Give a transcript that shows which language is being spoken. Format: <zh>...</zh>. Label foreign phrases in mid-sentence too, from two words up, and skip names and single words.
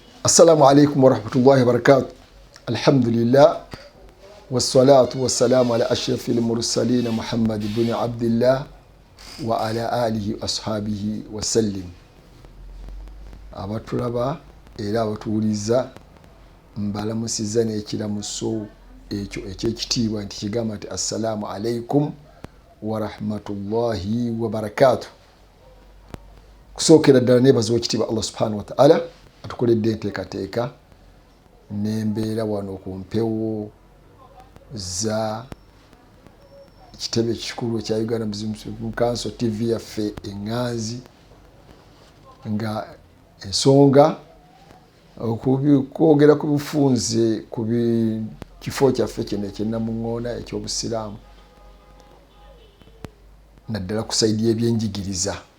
<ar>السلام عليكم ورحمة الله وبركاته الحمد لله والصلاة والسلام على أشرف المرسلين محمد بن عبد الله وعلى آله أصحابه وسلم.</ar> <lg>Abatulaba era abatuwuliza mbalamusiza n'ekiramuso ekyo ekyekitiibwa nti kigamba nti</lg> <ar>السلام عليكم ورحمة الله وبركاته.</ar> <lg>Kusookera ddala neebaza ekitiibwa</lg> <ar>الله سبحانه وتعالى</ar> <lg>atukoledde enteekateeka n'embeera wano ku mpewo za ekitebe ekikulu ekya Uganda Muslim Council TV yaffe eŋŋanzi, nga ensonga kwogera ku bufunze ku kifo kyaffe kino ekyennamuŋŋoona eky'obusiraamu, naddala ku sayidi y'ebyenjigiriza.</lg>